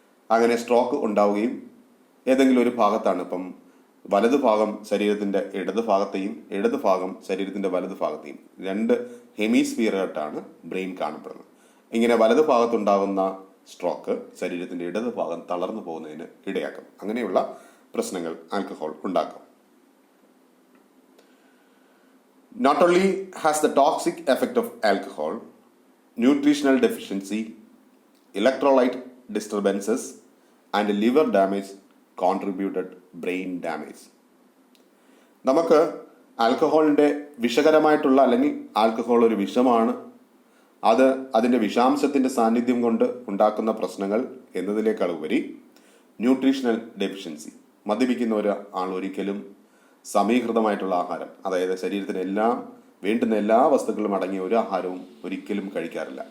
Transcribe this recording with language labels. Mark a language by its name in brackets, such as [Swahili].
[Malayalam] അങ്ങനെ സ്ട്രോക്ക് ഉണ്ടാവുകയും ഏതെങ്കിലും ഒരു ഭാഗത്താണ്, ഇപ്പം വലതു ഭാഗം ശരീരത്തിൻ്റെ ഇടത് ഭാഗത്തെയും ഇടത് ഭാഗം ശരീരത്തിൻ്റെ വലതു ഭാഗത്തെയും 2 ഹെമിസ്ഫിയറായിട്ടാണ് ബ്രെയിൻ കാണപ്പെടുന്നത്. ഇങ്ങനെ വലതു ഭാഗത്തുണ്ടാകുന്ന സ്ട്രോക്ക് ശരീരത്തിൻ്റെ ഇടത് ഭാഗം തളർന്നു പോകുന്നതിന് ഇടയാക്കും. അങ്ങനെയുള്ള പ്രശ്നങ്ങൾ ആൽക്കഹോൾ ഉണ്ടാക്കും. [English] Not only has the toxic effect of alcohol, nutritional deficiency, electrolyte disturbances, and liver damage contributed brain damage. [Malayalam] നമുക്ക് ആൽക്കഹോളിൻ്റെ വിഷകരമായിട്ടുള്ള, അല്ലെങ്കിൽ ആൽക്കഹോൾ ഒരു വിഷമാണ്, അത് അതിൻ്റെ വിഷാംശത്തിൻ്റെ സാന്നിധ്യം കൊണ്ട് ഉണ്ടാക്കുന്ന പ്രശ്നങ്ങൾ എന്നതിനേക്കാൾ ഉപരി ന്യൂട്രീഷണൽ ഡെഫിഷ്യൻസി, മദ്യപിക്കുന്ന ഒരാൾ ഒരിക്കലും സമീകൃതമായിട്ടുള്ള ആഹാരം, അതായത് ശരീരത്തിന് വേണ്ടുന്ന എല്ലാ വസ്തുക്കളും അടങ്ങിയ ഒരു ആഹാരവും ഒരിക്കലും കഴിക്കാറില്ല.